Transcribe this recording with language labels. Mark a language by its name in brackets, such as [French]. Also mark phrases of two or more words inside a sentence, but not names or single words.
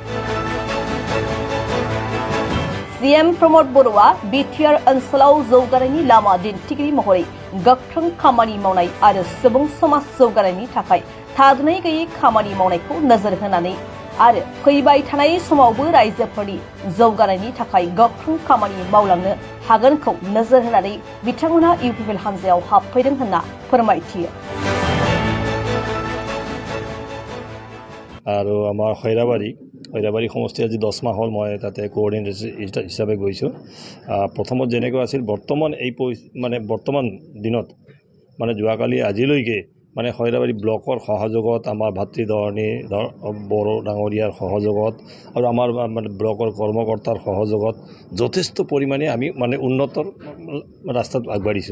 [Bodo] CM प्रमोद बर'आ बिटिआर ओनसोलाव जौगानायनि लामा दिन्थिगिरि महरै गोख्रों खामानि मावनाय आरो सुबुं समाज जौगानायनि थाखाय थाद'नाय गैयै खामानि मावनायखौ नोजोर होनानै आरो फैबाय थानाय समावबो रायजोफोरनि जौगानायनि थाखाय गोख्रों खामानि मावलांनो हागोनखौ नोजोर होनानै बिथांमोना इउपिपिएल हानजायाव हाबफैदों होनना फोरमायथियो। [Assamese] আৰু আমাৰ খৈৰাবাৰী সমষ্টি আজি 10 মাহ হ'ল মই তাতে কোঅৰ্ডিনেটৰ হিচাপে গৈছোঁ। প্ৰথমত যেনেকৈ আছিল বৰ্তমান দিনত যোৱাকালি আজিলৈকে খৈৰাবাৰী ব্লকৰ সহযোগত আমাৰ ভাতৃধৰণী বড়ো ডাঙৰীয়াৰ সহযোগত আৰু আমাৰ ব্লকৰ কৰ্মকৰ্তাৰ সহযোগত যথেষ্ট পৰিমাণে আমি উন্নতৰ ৰাস্তাত আগবাঢ়িছোঁ।